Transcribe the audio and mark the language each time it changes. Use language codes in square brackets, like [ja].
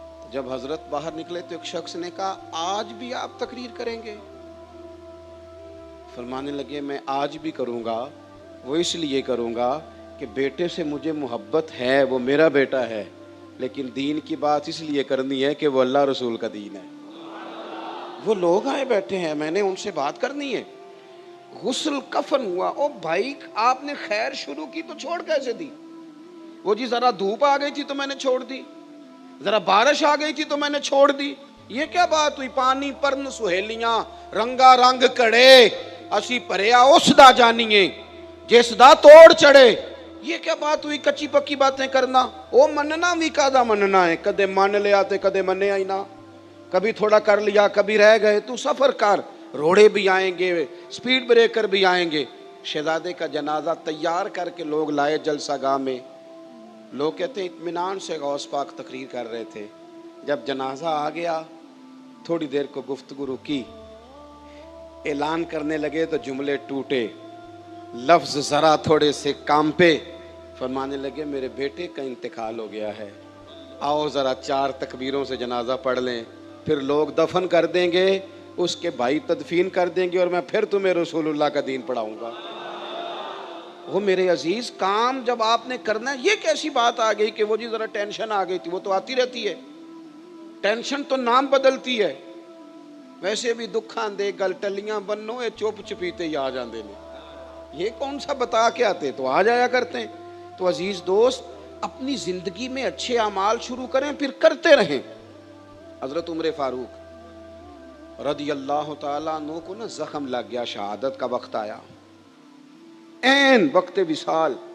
[ur] جب حضرت باہر نکلے تو ایک شخص نے کہا آج بھی آپ تقریر کریں گے؟ فرمانے لگے میں آج بھی کروں گا، وہ اس لیے کروں گا کہ بیٹے سے مجھے محبت ہے، وہ میرا بیٹا ہے، لیکن دین کی بات اس لیے کرنی ہے کہ وہ اللہ رسول کا دین ہے. وہ لوگ آئے بیٹھے ہیں، میں نے ان سے بات کرنی ہے. غسل کفن ہوا. او بھائی آپ نے خیر شروع کی تو چھوڑ کیسے دی؟ وہ جی ذرا دھوپ آ گئی تھی تو میں نے چھوڑ دی، ذرا بارش آ گئی تھی تو میں نے چھوڑ دی. یہ کیا بات ہوئی؟ [pa] پانی پرن سہیلیاں رنگا رنگ کڑے اسی پریا اس دا جانیے جس دا توڑ چڑھے. [ur] یہ کیا بات ہوئی کچی پکی باتیں کرنا؟ [pa] او مننا بھی کادا مننا ہے، کدے مان لیا تے کدے منیا ہی نہ، [ur] کبھی تھوڑا کر لیا کبھی رہ گئے. تو سفر کر، روڑے بھی آئیں گے، سپیڈ بریکر بھی آئیں گے. شہزادے کا جنازہ تیار کر کے لوگ لائے جلسہ گاہ میں. لوگ کہتے ہیں اطمینان سے غوث پاک تقریر کر رہے تھے. جب جنازہ آ گیا تھوڑی دیر کو گفتگو رکی، اعلان کرنے لگے تو جملے ٹوٹے، لفظ ذرا تھوڑے سے کانپے. فرمانے لگے میرے بیٹے کا انتقال ہو گیا ہے، آؤ ذرا 4 تکبیروں سے جنازہ پڑھ لیں، پھر لوگ دفن کر دیں گے، اس کے بھائی تدفین کر دیں گے اور میں پھر تمہیں رسول اللہ کا دین پڑھاؤں گا. وہ میرے عزیز کام جب آپ نے کرنا ہے، یہ کیسی بات آ گئی کہ وہ جی ذرا ٹینشن آ گئی تھی؟ وہ تو آتی رہتی ہے، ٹینشن تو نام بدلتی ہے. [pa] ویسے بھی دکھاں دے گل ٹلیاں بنو، یہ چپ چپیتے ہی آ جاندے نے. [ur] یہ کون سا بتا کے آتے تو آ جایا کرتے ہیں. تو عزیز دوست اپنی زندگی میں اچھے اعمال شروع کریں پھر کرتے رہیں. حضرت عمر فاروق رضی اللہ تعالیٰ عنہ کو نا زخم لگ گیا، شہادت کا وقت آیا، عین وقت وصال.